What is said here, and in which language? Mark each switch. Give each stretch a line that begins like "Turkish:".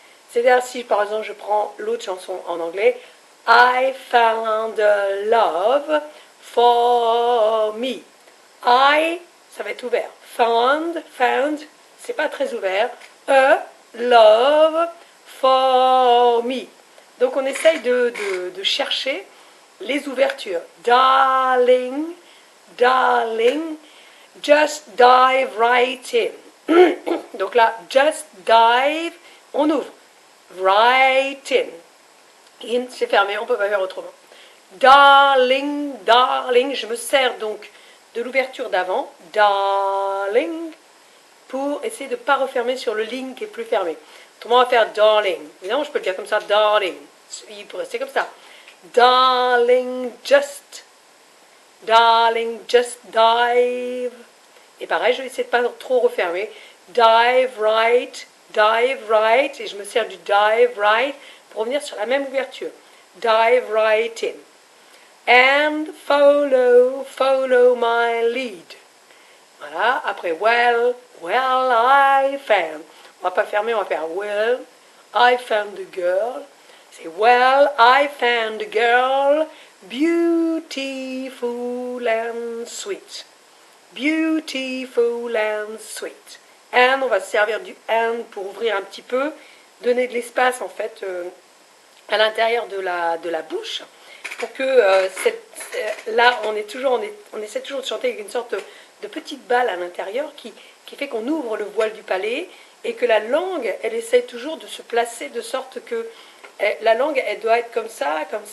French: C'est-à-dire si par exemple je prends l'autre chanson en anglais,
English: I found a love for me.
French: I, ça va être ouvert. Found, c'est pas très ouvert.
English: A love for me.
French: Donc on essaye de chercher les ouvertures.
English: Darling, darling, just dive right in.
French: Donc là,
English: just dive,
French: on ouvre.
English: Right in.
French: In, c'est fermé, on ne peut pas faire autrement. Darling, darling, je me sers donc de l'ouverture d'avant, darling, pour essayer de ne pas refermer sur le ling qui est plus fermé. Autrement, on va faire darling. Évidemment, je peux le dire comme ça, darling. Il peut rester comme ça.
English: Darling, just dive.
French: Et pareil, je vais essayer de ne pas trop refermer.
English: Dive right,
French: et je me sers du
English: dive right
French: pour revenir sur la même ouverture.
English: Dive right in. And follow my lead.
French: Voilà, après
English: well, I found.
French: On va pas fermer, on va faire
English: well, I found the girl.
French: C'est
English: well, I found the girl, beautiful and sweet. Beautiful and sweet.
French: And, on va se servir du and pour ouvrir un petit peu, donner de l'espace en fait à l'intérieur de la bouche, pour que là on essaie toujours de chanter avec une sorte de petite balle à l'intérieur qui fait qu'on ouvre le voile du palais, et que la langue elle essaie toujours de se placer de sorte que la langue elle doit être comme ça,